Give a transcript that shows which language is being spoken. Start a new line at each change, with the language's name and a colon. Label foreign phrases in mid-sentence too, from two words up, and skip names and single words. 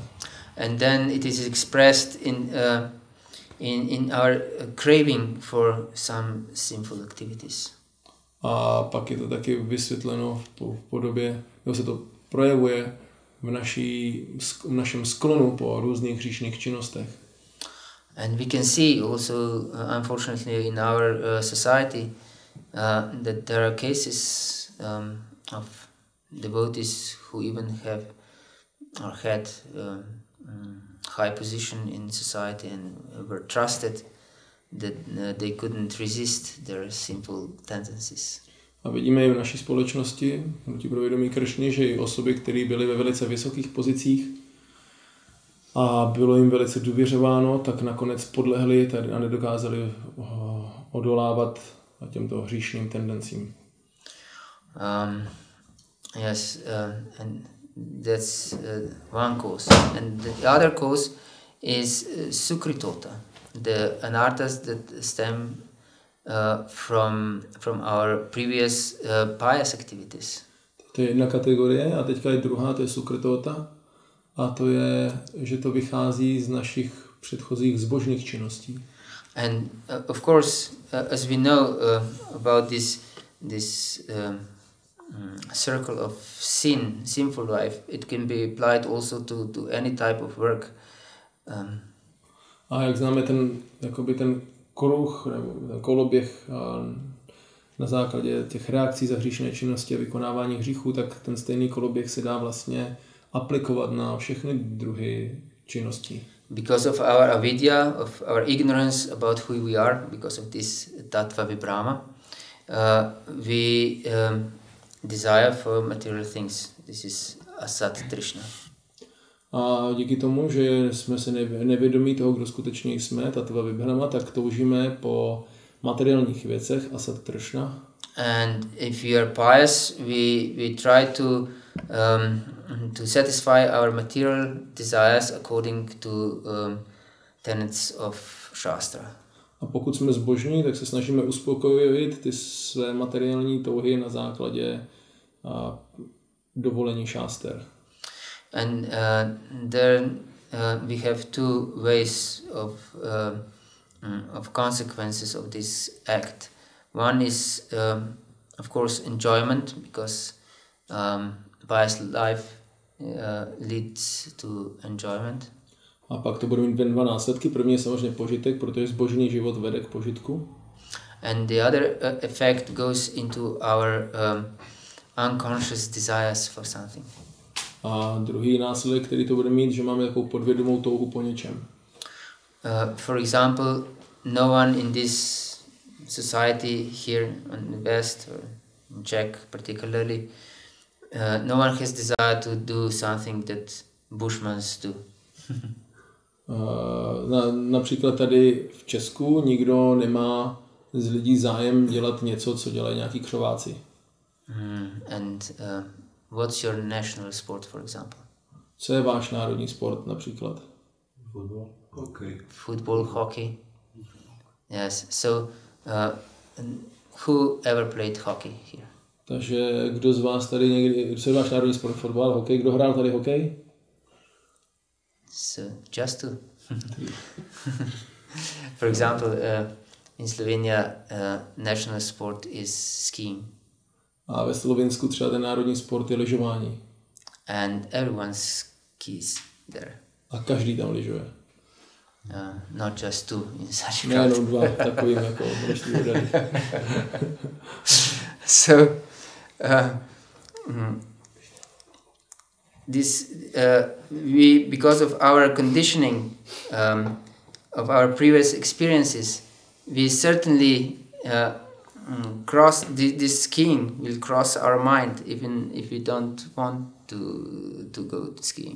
English: And then it is expressed in our craving for some sinful activities.
Czech: A pak je to taky vysvětleno v podobě, nebo se to projevuje v našem sklonu po různých hříšných činnostech.
English: And we can see also, unfortunately, in our society that there are cases of devotees who even have or had high position in society and were trusted that they couldn't resist their sinful tendencies.
Czech: A vidíme i v naší společnosti, hnutí pro vědomí Kršny, že i osoby, které byly ve velice vysokých pozicích a bylo jim velice důvěřováno, tak nakonec podlehli a nedokázali odolávat těmto hříšným tendencím.
English: Yes, and that's one cause. And the other cause is sukritota, the anarthas that stem from our previous pious activities.
Czech: To je jedna kategorie a teďka je druhá, to je sukritota. A to je, že to vychází z našich předchozích zbožných činností.
English: And of course, as we know about this circle of sinful life, it can be applied also to any type of work.
Czech: A jak známe ten kruh, nebo ten koloběh na základě těch reakcí za hříšné činnosti a vykonávání hříchů, tak ten stejný koloběh se dá vlastně aplikovat na všechny druhy činností.
English: Because of our avidya, of our ignorance about who we are, because of this
Sanskrit: tattva vibrama,
English: we desire for material things. This is
Sanskrit: asat trishna.
Czech: A díky tomu, že jsme se nevědomí toho, kdo skutečně jsme,
Sanskrit: tattva vibrama,
Czech: tak toužíme po materiálních věcech,
Sanskrit: asat trishna.
English: And if we are pious, we try to satisfy our material desires according to tenets of Shastra.
Czech: A pokud jsme zbožní, tak se snažíme uspokojit ty své materiální touhy na základě dovolení šáster.
English: And there we have two ways of consequences of this act. One is, of course, enjoyment, because pious life leads to enjoyment.
Czech: A pak to bude mít dva následky. První je samozřejmě požitek, protože zbožný život vede k požitku.
English: And the other effect goes into our unconscious desires for something.
Czech: A druhý následek, který to bude mít, že máme takovou podvědomou touhu po něčem.
English: For example, no one in this society here in the West, or in Czech particularly, no one has desire to do something that Bushmans do.
Czech: Například tady v Česku nikdo nemá z lidí zájem dělat něco, co dělají nějaký křováci.
English: And what's your national sport, for example?
Czech: Co je váš národní sport například? Fotbal, hokej.
English: Football, hockey. Yes. So, who ever played hockey here?
Czech: Takže kdo z vás tady někdy, co je váš národní sport? Fotbal, hokej? Kdo hrál tady hokej?
English: So, just two. For example, in Slovenia, national sport is skiing.
Czech: A ve Slovinsku třeba ten národní sport je lyžování.
English: And everyone skis there.
Czech: A každý tam lyžuje.
English: Not just two in such a crowd.
Czech: Nejenom dva, takovým jako množství lidí.
English: So, we, because of our conditioning, of our previous experiences, we certainly cross this skiing will cross our mind, even if we don't want to go to skiing.